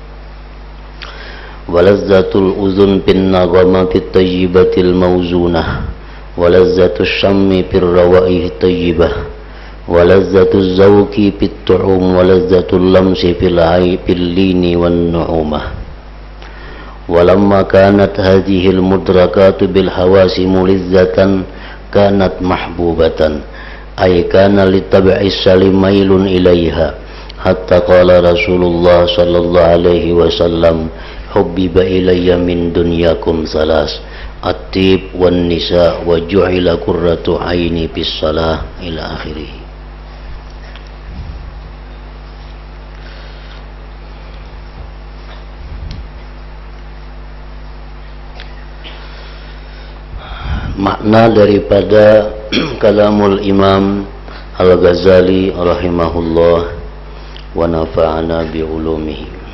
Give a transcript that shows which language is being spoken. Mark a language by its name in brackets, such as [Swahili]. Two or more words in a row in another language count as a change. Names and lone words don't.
[Arabic] ولذة الأذن بالنغمات الطيبة الموزونة ولذة الشم بالروائح الطيبة ولذة الذوق بالطعوم ولذة اللمس في اللين والنعومة. ولما كانت هذه المدركات بالحواس ملذة كانت محبوبة أي كان للطبع السليم ميل إليها حتى قال رسول الله صلى الله عليه وسلم حبب إلي من دنياكم ثلاث الطيب والنساء وجعلت قرة عيني في الصلاة إلى آخره. [Malay] Makna daripada [Arabic] كلام الإمام الغزالي رحمه الله ونفعنا بعلومه.